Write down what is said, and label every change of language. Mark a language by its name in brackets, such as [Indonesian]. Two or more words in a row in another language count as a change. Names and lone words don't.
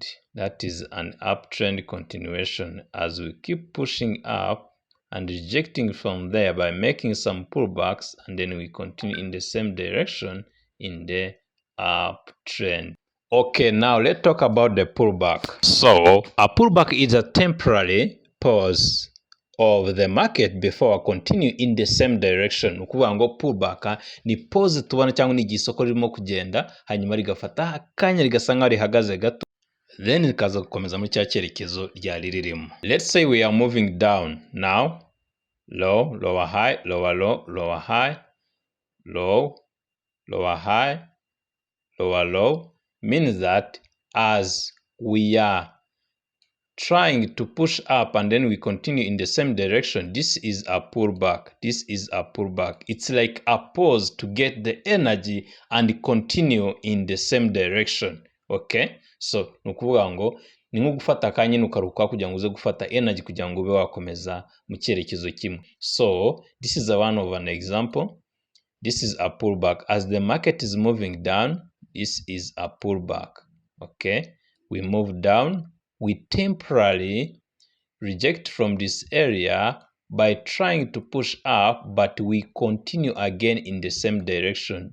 [English] That is an uptrend continuation as we keep pushing up and rejecting from there by making some pullbacks, and then we continue in the same direction in the uptrend. Okay, now let's talk about the pullback. So a pullback is a temporary pause of the market before continue in the same direction. [Kinyarwanda] Ukuvuga ngo pullback ni pause tubona cyangwa ni igisoko ririmo kugenda hanyuma rigafata akanya rigasa nkaho rihagaze gato, then rikaza gukomeza muri cya cyerekezo ryari ririmo. [English] Let's say we are moving down now, low, lower high, lower low, lower high, low, lower high, lower low, means that as we are trying to push up and then we continue in the same direction, this is a pullback. This is a pullback. It's like a pause to get the energy and continue in the same direction. Okay, so [Kinyarwanda] nukuvuga ngo ni nko gufata akanya ukaruhuka kugira ngo uze gufata energy kugira ngo ube wakomeza mu cyerekezo kimwe. [English] So this is one of an example. This is a pullback. As the market is moving down, this is a pullback. Okay, we move down, we temporarily reject from this area by trying to push up, but we continue again in the same direction.